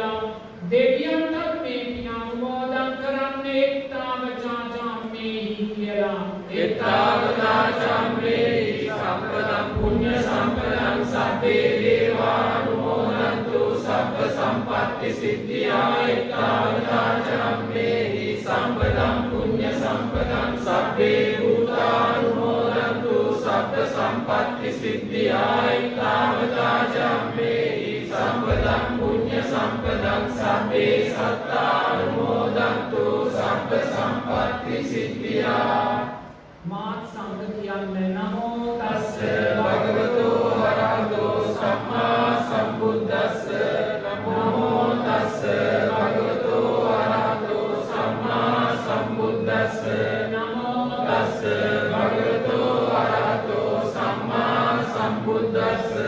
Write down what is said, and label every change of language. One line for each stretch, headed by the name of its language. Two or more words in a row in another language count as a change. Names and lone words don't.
Sinhala: දෙවියන්ටත් මේ පින අනුමෝදන් කරන්නේ
Pali: එත්තාවතා චම්මේහි
Sinhala: කියලා.
Pali: එත්තාවතා චම්මේහි සම්පදං පුඤ්ඤ සම්පදං සබ්බේ දේවානුමෝදන්තු සබ්බ සම්පත්ති සිද්ධියා. එත්තාවතා චම්මේහි සම්පදං පුඤ්ඤ සම්පදං සබ්බේ භූතානුමෝදන්තු සබ්බ සම්පත්ති සිද්ධියා. එත්තාවතා චම්මේහි සම්පදං පුඤ්ඤ සම්පදං සබ්බේ සත්තානුමෝදන්තු සබ්බ සම්පත්ති සිද්ධියා.
Sinhala: මාත් සංඝ කියන්නේ
Pali: නමෝ තස්ස භගවතෝ අරහතෝ සම්මා සම්බුද්දස්ස. නමෝ තස්ස භගවතෝ අරහතෝ සම්මා සම්බුද්දස්ස. නමෝ තස්ස භගවතෝ අරහතෝ සම්මා සම්බුද්දස්ස.